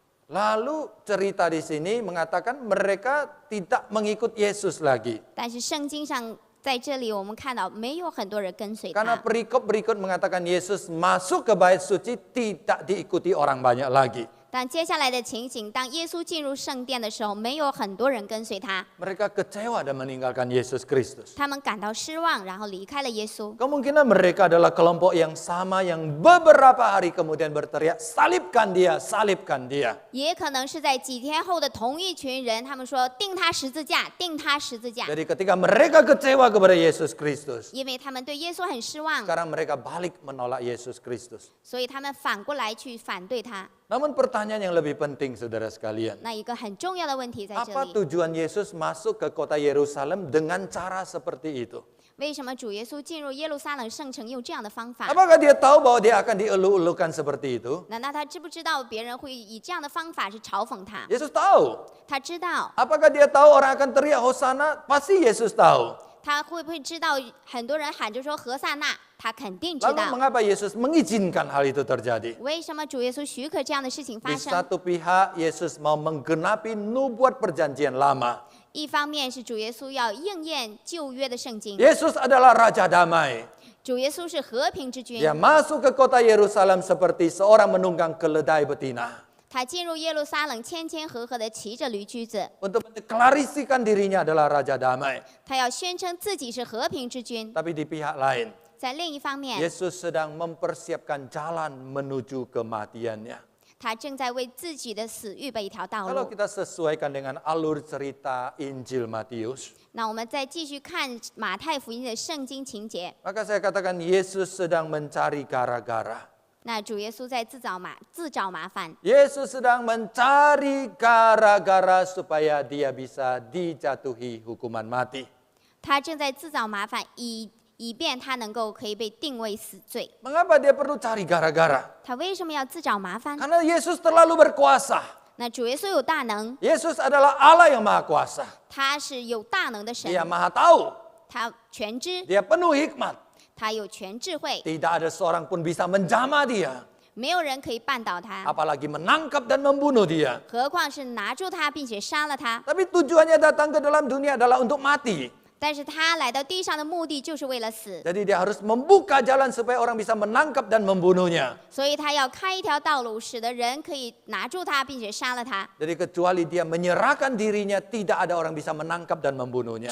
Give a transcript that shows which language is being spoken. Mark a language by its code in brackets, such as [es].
[id] Lalu cerita di sini mengatakan mereka tidak mengikut Yesus lagi. [zh] 但是圣经上在这里我们看到没有很多人跟随 [id] Karena [zh] 他， [id] perikop berikut mengatakan Yesus masuk ke bait suci tidak diikuti orang banyak lagi. [zh] 但接下来的情形，当耶稣进入圣殿的时候，没有很多人跟随他， [id] Mereka kecewa dan meninggalkan Yesus Kristus. [zh] 他们感到失望，然后离开了耶稣。 [id] Kemungkinan mereka adalah kelompok yang sama yang beberapa hari kemudian berteriak, salibkan dia, salibkan dia. [zh] 也可能是在几天后的同一群人，他们说钉他十字架，钉他十字架， [id] Jadi ketika mereka kecewa kepada Yesus Kristus, [zh] 因为他们对耶稣很失望， [id] sekarang mereka balik menolak Yesus Kristus. [zh] 所以他们反过来去反对他。 [id] Namun pertanyaan yang lebih penting saudara sekalian, [zh] 那一个很重要的问题在这 [id] apa [zh] 里， [id] tujuan Yesus masuk ke kota Yerusalem dengan cara seperti itu? [zh] 为什么主耶稣进入耶路撒冷圣城用这样的方法？ [id] Apakah dia tahu bahwa dia akan dielu-elukan seperti itu? [zh] 难道他知不知道别人会以这样的方法是嘲讽他？ [id] Yesus tahu. [zh] 他知道， [id] Apakah dia tahu orang akan teriak Hosana? Pasti Yesus tahu. [zh] 他会不会知道很多人喊着说何塞纳？他肯定知 [id] Lalu [zh] 道。 [id] mengapa Yesus mengizinkan hal itu terjadi? [zh] 为什么主耶稣许可这样的事情 [id] Di [zh] 发生？ [id] satu pihak Yesus mau menggenapi nubuat perjanjian lama. [zh] 一方面是主耶稣要应验旧约的圣经， [id] Yesus adalah Raja Damai. [zh] 主耶稣是和平之君 [id] Dia，masuk ke kota Yerusalem seperti seorang menunggang keledai betina. [zh] 他进入耶路撒冷，谦谦和和地骑着驴驹子， [id] Untuk mendeklarasikan dirinya adalah Raja Damai. [zh] 他要宣称自己是和平之君。 [id] Tapi di pihak lain, [zh] 在另一方面， [id] Yesus sedang mempersiapkan jalan menuju kematiannya. [zh] 他正在为自己的死预备一条道 [id] Kalau [zh] 路。 [id] kita sesuaikan dengan alur cerita Injil Matius, [zh] 那我们再继续看马太福音的圣经情节。 [id] maka saya katakan Yesus sedang mencari gara-gara. [zh] 那主耶稣在自找麻烦， [id] Yesus sedang mencari gara-gara supaya dia bisa dijatuhi hukuman mati. [zh] 他正在自找麻烦，以便他可以被定为死罪。 [id] Mengapa dia perlu cari gara-gara? [zh] 他为什么要自找麻烦？ [id] Karena Yesus terlalu berkuasa. [zh] 那主耶稣有大能， [id] Yesus adalah Allah yang maha kuasa. [zh] 他是有大能的神， [id] Dia maha tahu. [zh] 他全知， [id] Dia penuh hikmat. [zh] 他有全智慧， [id] Tidak ada seorang pun bisa menjamah dia. [zh] 没有人可以绊倒他， [id] Apalagi menangkap dan membunuh dia. [zh] 何况是拿住他并且杀了他。 [id] Tapi tujuannya datang ke dalam dunia adalah untuk mati. [zh] 但是他来到地上的目的就是为了死， [id] Jadi dia harus membuka jalan supaya orang bisa menangkap dan membunuhnya. [zh] 所以他要开一条道路，使得人可以拿住他并且杀了他。 [id] Jadi kecuali dia menyerahkan dirinya, tidak ada orang bisa menangkap dan membunuhnya.